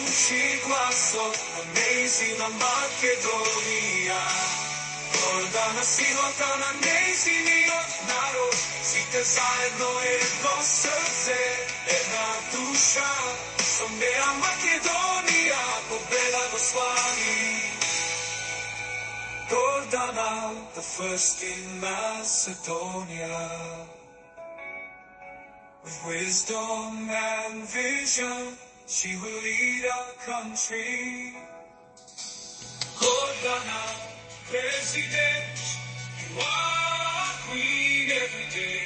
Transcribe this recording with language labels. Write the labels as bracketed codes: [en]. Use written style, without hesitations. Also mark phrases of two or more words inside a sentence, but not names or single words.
[mk] звучи гласот на нејзина Македонија. Гордана силата на нејзиниот народ, сите заедно едно срце, една душа, со неа Македонија победа го слави. [en] Gordana, the first in Macedonia, with wisdom and vision, she will lead our country. Gordana, President, you are queen every day.